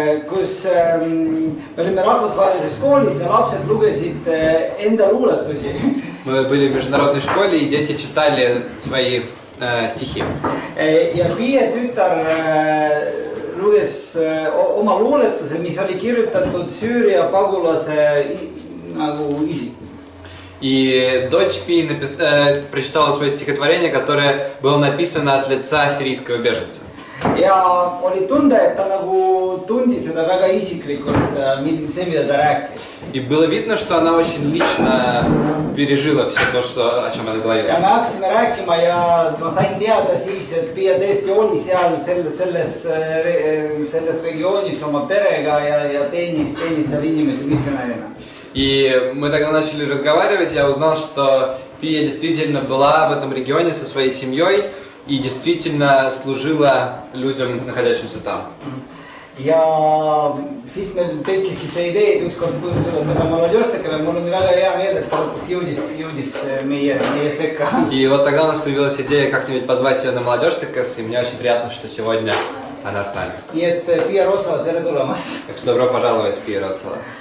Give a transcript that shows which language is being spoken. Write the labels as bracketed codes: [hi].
[et] Kus me olime rahvusvahelises koolis ja lapsed lugesid enda luuletusi. [ru] Мы были в международной школе, и дети читали свои стихи. [et] Ja Piia tütar luges oma luuletuse, mis oli kirjutatud Süüria pagulase nagu isiku. [ru] И дочь Пии прочитала свое стихотворение, которое было написано от лица сирийского беженца. [et] Ja oli tunde, et ta nagu tundis seda väga isiklikult, see, mida ta rääkis. [ru] И было видно, что она очень лично пережила все то, о чем она говорила. [et] Ja me hakkasime rääkima ja ma sain teada siis, et Piia tõesti oli seal selles regioonis oma perega ja teenis seal inimesi missionärina. [ru] И мы тогда начали разговаривать, я узнал, что Пия действительно была в этом регионе со своей семьей и действительно служила людям, находящимся там. [et] Ja siis meil tekkiski see idee, et ükskord põhjusel me молодежtekele, mul on väga hea meel, et ta lõpuks jõudis meie sekka. [ru] И вот тогда у нас появилась идея как-нибудь позвать ее на молодежтекас, и мне очень приятно, что сегодня она с нами. [et] Nii et Piia Rootsala, tere tulemast! [ru] Так что добро пожаловать, Пия Рootsala.